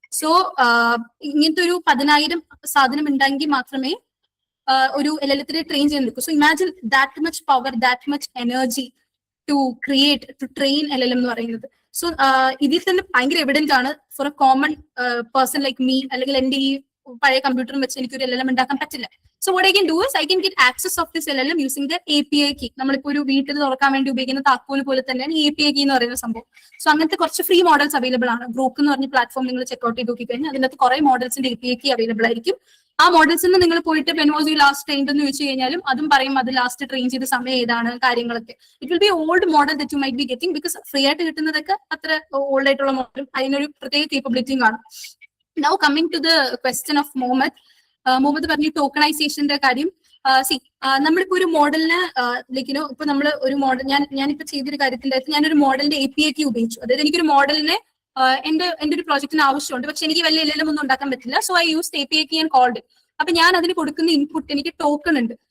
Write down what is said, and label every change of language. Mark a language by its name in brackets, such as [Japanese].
[Malayalam] So ഇങ്ങനത്തെ ഒരു 10,000 സാധനം ഉണ്ടെങ്കിൽ മാത്രമേ ഒരു LLM ട്രെയിൻ ചെയ്യാൻ നിൽക്കൂ. [English] so imagine that much power, that much energy to create, to train LLM [Malayalam] എന്ന് പറയുന്നത്. [English] so [Malayalam] ഇതിൽ തന്നെ ഭയങ്കര [English] Evident ആണ് for a common person like me. [Malayalam] അല്ലെങ്കിൽ എന്റെ ഈ പഴയ കമ്പ്യൂട്ടറും വെച്ച് എനിക്ക് ഒരു LLM ഉണ്ടാക്കാൻ പറ്റില്ല. [English] So what I can do is I can get access of this LLM using the API key. [Malayalam] നമ്മളിപ്പോ ഒരു വീട്ടിൽ തുറക്കാൻ വേണ്ടി ഉപയോഗിക്കുന്ന താക്കോൽ പോലെ തന്നെയാണ് ഈ API key എന്ന് പറയുന്ന സംഭവം. സോ അങ്ങനത്തെ കുറച്ച് ഫ്രീ മോഡൽസ് അവൈലബിൾ ആണ്. ഗ്രോക്ക് എന്ന് പറഞ്ഞ പ്ലാറ്റ്ഫോം നിങ്ങൾ ചെക്ക്ഔട്ട് ചെയ്ത് നോക്കി കഴിഞ്ഞാൽ അതിനകത്ത് കുറെ മോഡൽസിന്റെ API key അവൈലബിൾ ആയിരിക്കും. ആ മോഡൽസിൽ നിന്ന് നിങ്ങൾ പോയിട്ട് [English] when was you last trained [Malayalam] എന്ന് ചോദിച്ചു കഴിഞ്ഞാലും അതും പറയും അത് ലാസ്റ്റ് ട്രെയിൻ ചെയ്ത സമയം ഏതാണ്, കാര്യങ്ങളൊക്കെ. [English] It will be old model that you might be getting. [Malayalam] Because free ആയിട്ട് കിട്ടുന്നതൊക്കെ അത്ര ഓൾഡ് ആയിട്ടുള്ള മോഡലും അതിനൊരു പ്രത്യേക കേപ്പബിലിറ്റിയും കാണും. [English] Now coming to the question of Muhammad [Malayalam] പറഞ്ഞു ടോക്കണൈസേഷന്റെ കാര്യം. നമ്മളിപ്പോ ഒരു മോഡലിന് ലൈക്കിനോ ഇപ്പൊ നമ്മൾ ഒരു മോഡൽ ഞാനിപ്പോ ചെയ്തൊരു കാര്യത്തിന്റെ അകത്ത് ഞാനൊരു മോഡലിന്റെ API key ഉപയോഗിച്ചു. അതായത് എനിക്കൊരു മോഡലിനെ എന്റെ ഒരു പ്രോജക്റ്റിന് ആവശ്യമുണ്ട്, പക്ഷെ എനിക്ക് വലിയ LLM ഒന്നും ഉണ്ടാക്കാൻ പറ്റില്ല. [English] So I use API key and called. [Malayalam] അപ്പൊ ഞാൻ അതിന് കൊടുക്കുന്ന ഇൻപുട്ട് എനിക്ക് ടോക്കൺ ഉണ്ട്.